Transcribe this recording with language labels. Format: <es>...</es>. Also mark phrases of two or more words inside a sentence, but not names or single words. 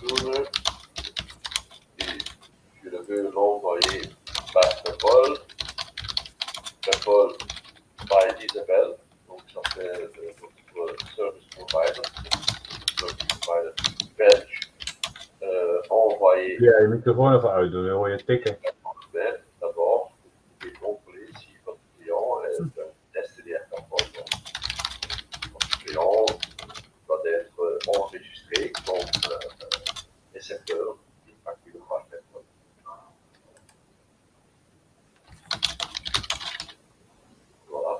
<fr>facture et je le veux l'envoyer par PayPal. PayPal by Isabelle, donc ça fait notre</fr> <en>service provider</en> <fr>belge. Envoyer</fr> <nl>Ja, je microfoon even uitdoen, dan hoor je tikken.</nl> <fr>d'abord et contrôler si votre client est un destinataire conforme. Votre client doit être enregistré comme récepteur d'une facture par PayPal. Voilà.</fr>